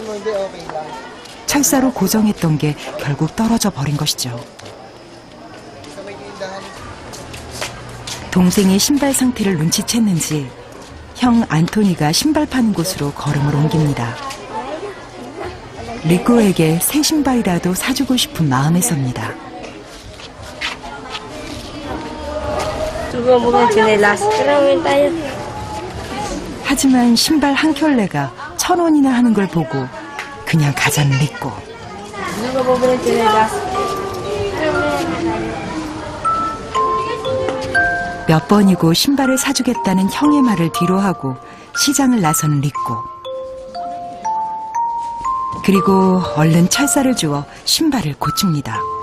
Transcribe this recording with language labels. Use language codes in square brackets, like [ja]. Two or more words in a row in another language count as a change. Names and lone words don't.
[ko] 철사로 고정했던 게 결국 떨어져 버린 것이죠. 동생의 신발 상태를 눈치챘는지 형 안토니가 신발 파는 곳으로 걸음을 옮깁니다. 리꼬에게 새 신발이라도 사주고 싶은 마음에서입니다. [tl] Subukan mo ng tsinelas. Karawin tayo. [ko] 하지만 신발 한 켤레가 1,000원이나 하는 걸 보고 그냥 가자는 리꼬. [tl] Subukan mo ng tsinelas. [ko] 몇 번이고 신발을 사주겠다는 형의 말을 뒤로하고 시장을 나서는 리꼬. 그리고 얼른 철사를 주워 신발을 고칩니다.